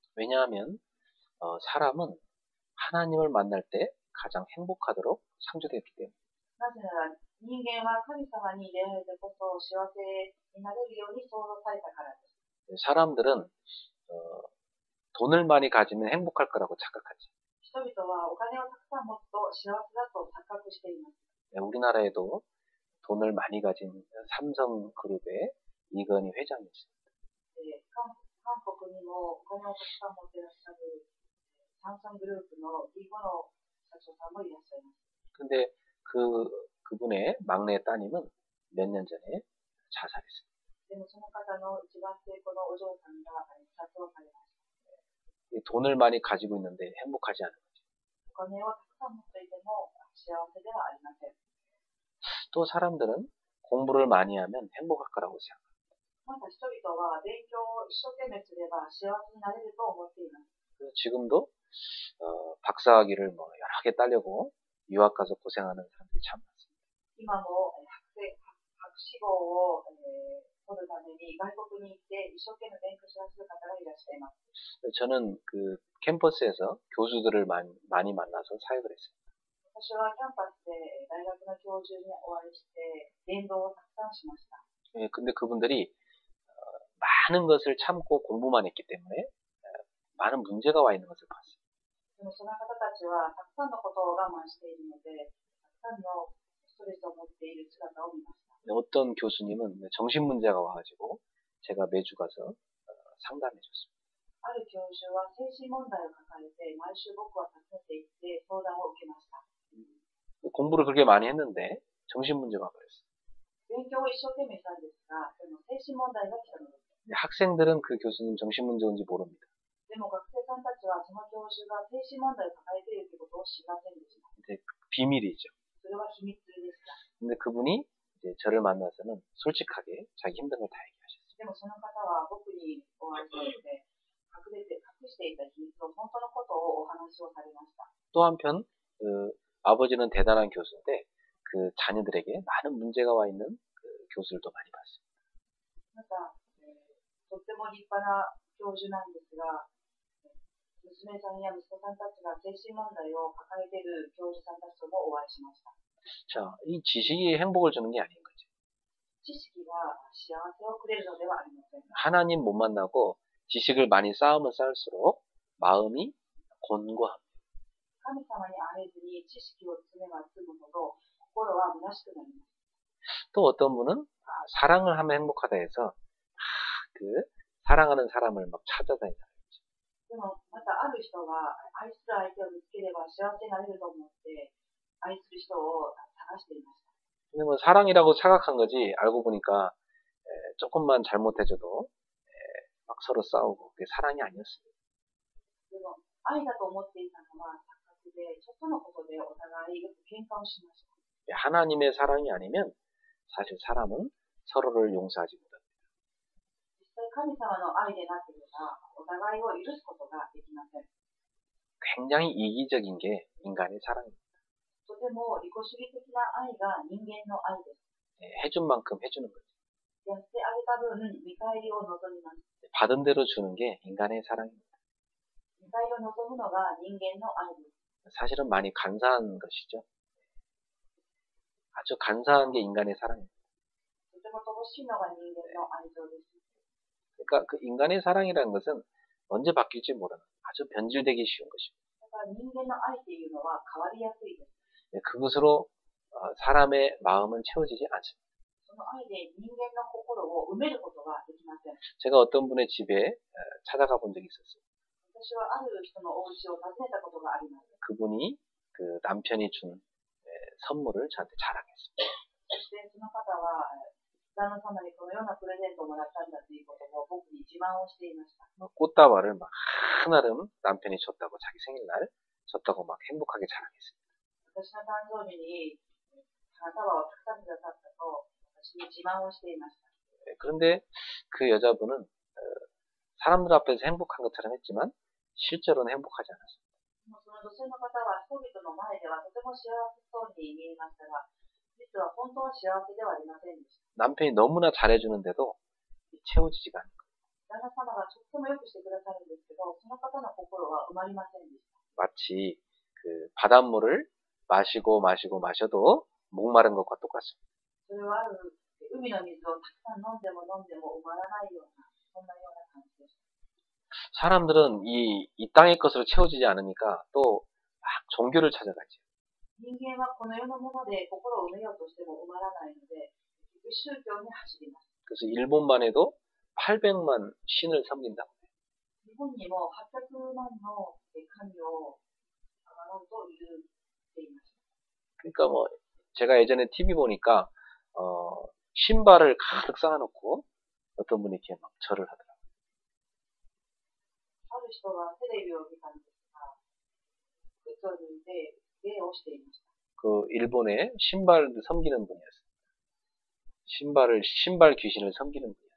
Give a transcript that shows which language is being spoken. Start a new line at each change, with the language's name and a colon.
Korean: 왜냐하면 사람은 하나님을 만날 때 가장 행복하도록 창조되었기 때문에.
Japanese: なぜなら人間は神様に出会えてこそ幸せになれるように創造されたからです。
Korean: 사람들은 돈을 많이 가지면 행복할 거라고 착각하지.
Japanese: 人々はお金をたくさん持つと幸せだと錯覚しています。
Korean: 우리나라에도 돈을 많이 가진 삼성그룹의 이건희 회장이 있습니다.
Japanese: 韓国にもお金をたくさん持っていらっしゃるサムソングループのイゴの社長さんもいらっしゃいます。
Korean: 근데 그분의 막내 따님은 몇 년 전에 자살했습니다.
Japanese: でもその方の一番末っ子のお嬢さんが自殺をされました。
Korean: 돈을 많이 가지고 있는데 행복하지 않은 거죠.
Japanese: お金をたくさん持っていても幸せではありません。
Korean: 또 사람들은 공부를 많이 하면 행복할 거라고 생각합니다.
Japanese: また人々は勉強を一生懸命すれば幸せになれると思っています。
Korean: 지금도 박사학위를 뭐 여러 개 따려고 유학 가서 고생하는 사람들이 참 많습니다.
Japanese: 今も博士号を、取るために外国に行って一生懸命勉強しなする方がいらっしゃいます。
Korean: 저는 그 캠퍼스에서 교수들을 많이 만나서 사역을 했어요.
Japanese: 私はキャンパスで大学の教授にお会いして伝道をたくさんしました。
Korean: 근데 그분들이 많은 것을 참고 공부만 했기 때문에 많은 문제가 와 있는 것을 봤어요.
Japanese: でもその方たちはたくさんのことを我慢しているので、たくさんのストレスを持っている姿を見ました。
Korean: 어떤 교수님은 정신 문제가 와가지고 제가 매주 가서 상담해 줬습니다.
Japanese: ある教授は精神問題を抱えて毎週僕は訪ねて行って相談を受けました。
Korean: 공부를 그렇게 많이 했는데 정신 문제가 와버렸어요.
Japanese: 勉強を一生懸命したんですが、でも精神問題が来たのです。
Korean: 학생들은 그 교수님 정신 문제인지 모릅니다.
Japanese: でも学生さんたちはその教授が精神問題を抱えているということを知りませんでした。
Korean: 비밀이죠.
Japanese: それは秘密でした。
Korean: 근데 그분이 이제 저를 만나서는 솔직하게 자기 힘든 걸 다 얘기하셨어요.
Japanese: でもその方は僕にお会いして隠していた秘密を本当のことをお話をされました。
Korean: 또 한편 그 아버지는 대단한 교수인데 그 자녀들에게 많은 문제가 와 있는 그 교수들도 많이 봤어요.
Japanese: また、とっても立派な教授なんですが、娘さんや息子さんたちが精神問題を抱えている教授さんたちともお会いしました。
Korean: 자, 이 지식이 행복을 주는 게 아닌 거죠.
Japanese: 知識が幸せをくれるのではありません。
Korean: 하나님 못 만나고 지식을 많이 쌓으면 쌓을수록 마음이 곤고합니다.
Japanese: 神様に会えずに知識を積めば積むほど心は虚しくなります。
Korean: 또 어떤 분은 사랑을 하면 행복하다 해서 그 사랑하는 사람을 막 찾아다니다.
Japanese: でもまたある人は愛する相手を見つければ幸せになれると思って愛する人を探していました。
Korean: 근데 뭐 사랑이라고 착각한 거지 알고 보니까 조금만 잘못해줘도 막 서로 싸우고 그게 사랑이 아니었어요.
Japanese: でも愛だと思っていたのは錯覚で、ちょっとのことでお互いよく喧嘩をしました。
Korean: 하나님의 사랑이 아니면 사실 사람은 서로를 용서하지 못합니다.
Japanese: 実際神様の愛でなければお互いを許すことができません。
Korean: 굉장히 이기적인 게 인간의 사랑입니다.
Japanese: とても利己主義的な愛が人間の愛です。
Korean: 해준 만큼 해주는 거죠.
Japanese: やってあげた分、見返りを望みます。
Korean: 받은 대로 주는 게 인간의 사랑입니다.
Japanese: 見返りを望むのが人間の愛です。
Korean: 사실은 많이 간사한 것이죠. 아주 간사한 게 인간의 사랑입니다.
Japanese: とても乏しいのが人間の愛情です。
Korean: 그러니까 그 인간의 사랑이라는 것은 언제 바뀔지 모르는 아주 변질되기 쉬운 것입니다.
Japanese: だから人間の愛というのは変わりやすいです。
Korean: 그것으로 사람의 마음은 채워지지 않습니다.
Japanese: その愛で人間の心を埋めることができません。
Korean: 제가 어떤 분의 집에 찾아가 본 적이 있었어요.
Japanese: 私はある人のお家を訪ねたことがあります。
Korean: 그분이 그 남편이 준 선물을 저한테 자랑했습니다.
Japanese: そしてその方は旦那様にこのようなプレゼントをもらったんだということを僕に自慢をしていました。
Korean: 꽃다발을 막 한아름 남편이 줬다고 자기 생일날 줬다고 막 행복하게 자랑했습니다.
Japanese: 私の誕生日に花束をたくさんくださったと私に自慢をしていました。
Korean: 그런데 그 여자분은 사람들 앞에서 행복한 것처럼 했지만 실제로는 행복하지 않았습니다.
Japanese: でもその女性の方は人々の前ではとても幸せそうに見えましたが、実は本当は幸せではありませんでした。
Korean: 남편이 너무나 잘해주는데도 채워지지가 않는 거예요.
Japanese: 旦那様がとってもよくしてくださるんですけど、その方の心は埋まりませんでした。
Korean: 마치 그 바닷물을 마셔도 목마른 것과 똑같습니다.
Japanese: それはある海の水をたくさん飲んでも埋まらないような、そんなような感じでした。
Korean: 사람들은 이 땅의 것으로 채워지지 않으니까 또 막 종교를 찾아가죠.
Japanese: 人間はこの世のもので心を埋めようとしても埋まらないので、宗教に走ります。
Korean: 그래서 일본만 해도 800만 신을 섬긴다고 해요.
Japanese: 日本にも800万の神をあがらうと言っています。
Korean: 그러니까 뭐 제가 예전에 TV 보니까 신발을 가득 쌓아놓고 어떤 분이 이렇게 막 절을 하더라고요.
Japanese: ある人はテレビを見たんですが、靴を脱いで礼をしていました。
Korean: 그 일본의 신발 섬기는 분이었어요. 신발 귀신을 섬기는 분이었어요.